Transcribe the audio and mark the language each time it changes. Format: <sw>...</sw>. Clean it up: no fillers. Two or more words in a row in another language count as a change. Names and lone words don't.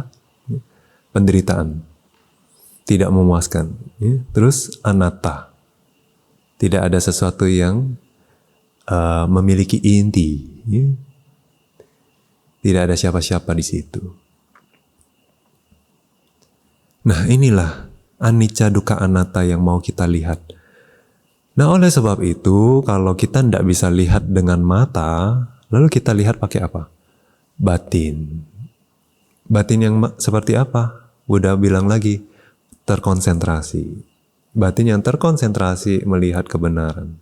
<id>Penderitaan. Tidak memuaskan. Terus anatta. Tidak ada sesuatu yang memiliki inti. Tidak ada siapa-siapa di situ. Nah inilah</id> <pi>anicca dukkha anatta</pi> <id>yang mau kita lihat. Nah oleh sebab itu kalau kita tidak bisa lihat dengan mata, lalu kita lihat pakai apa? Batin. Batin yang seperti apa? Buddha bilang lagi, terkonsentrasi. Batin yang terkonsentrasi melihat kebenaran.</id>